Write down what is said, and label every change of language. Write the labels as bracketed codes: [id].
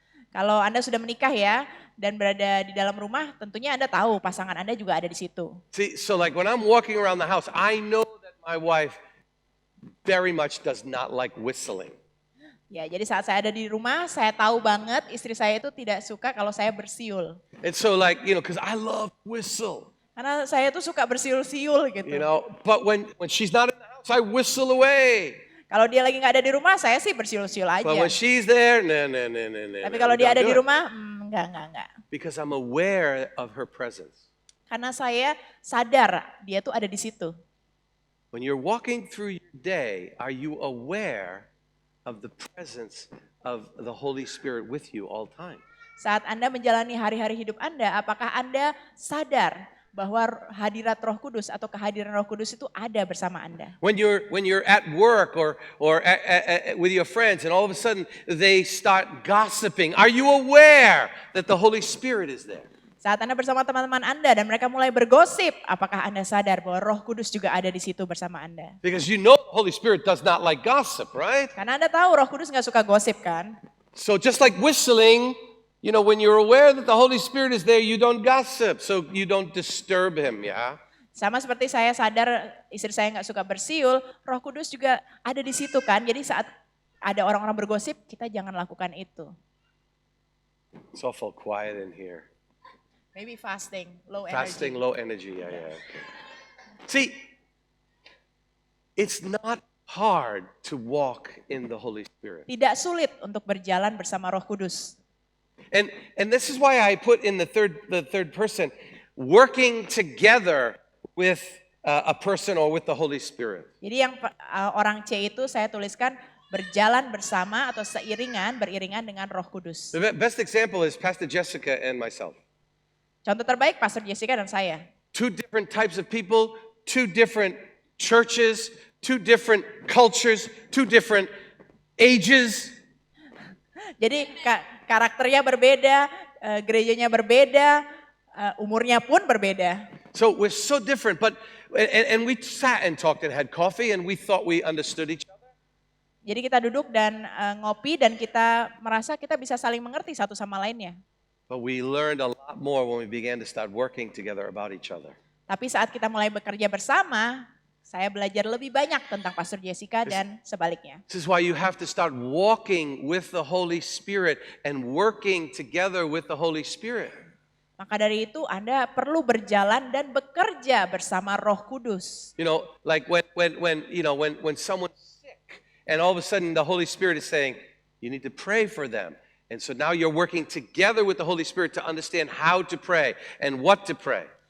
[id] Kalau Anda sudah menikah ya dan berada di dalam rumah, tentunya Anda tahu pasangan Anda juga ada di situ. [en] See, so like when I'm walking around the house, I know that my wife very much does not like whistling. [id] Ya, jadi saat saya ada di rumah, saya tahu banget istri saya itu tidak suka kalau saya bersiul. [en] And so like, you know, because I love whistle. [id] Karena saya tuh suka bersiul-siul gitu. [en] You know, but when she's not in the house, I whistle away. [id] Kalau dia lagi nggak ada di rumah, saya sih bersiul-siul aja. [en] But when she's there, no. [id] Tapi kalau dia ada di rumah, enggak. [en] Because I'm aware of her presence. [id] Karena saya sadar dia tuh ada di situ. [en] When you're walking through your day, are you aware of the presence of the Holy Spirit with you all time? [id] Saat Anda menjalani hari-hari hidup Anda, apakah Anda sadar bahwa hadirat Roh Kudus atau kehadiran Roh Kudus itu ada bersama Anda? [en] When you're at work or with your friends and all of a sudden they start gossiping, are you aware that the Holy Spirit is there? [id] Saat Anda bersama teman-teman Anda dan mereka mulai bergosip, apakah Anda sadar bahwa Roh Kudus juga ada di situ bersama Anda? [en] Because you know the Holy Spirit does not like gossip, right? [id] Karena Anda tahu Roh Kudus nggak suka gosip kan? [en] So just like whistling, you know, when you're aware that the Holy Spirit is there, you don't gossip, so you don't disturb him, yeah? [id] Sama seperti saya sadar istri saya nggak suka bersiul, Roh Kudus juga ada di situ kan? Jadi saat ada orang-orang bergosip, kita jangan lakukan itu. [en] It's awful quiet in here. Maybe fasting, low Fasting, low energy, yeah. Okay. See, it's not hard to walk in the Holy Spirit. [id] Tidak sulit untuk berjalan bersama Roh Kudus. [en] And this is why I put in the third person, working together with a person or with the Holy Spirit. [id] Jadi yang orang C itu saya tuliskan berjalan bersama atau beriringan dengan Roh Kudus. [en] The best example is Pastor Jessica and myself. [id] Contoh terbaik Pastor Jessica dan saya. [en] Two different types of people, two different churches, two different cultures, two different ages. [id] Jadi karakternya berbeda, gerejanya berbeda, umurnya pun berbeda. [en] So we're so different, but and we sat and talked and had coffee and we thought we understood each other. [id] Jadi kita duduk dan ngopi dan kita merasa kita bisa saling mengerti satu sama lainnya. [en] But we learned a lot more when we began to start working together about each other. [id] Tapi saat kita mulai bekerja bersama, saya belajar lebih banyak tentang Pastor Jessica dan sebaliknya. [en] This is why you have to start walking with the Holy Spirit and working together with the Holy Spirit. [id] Maka dari itu Anda perlu berjalan dan bekerja bersama Roh Kudus. [en] You know, like when someone's sick and all of a sudden the Holy Spirit is saying, you need to pray for them. And so now you're working together with the Holy Spirit to understand how to pray and what to pray.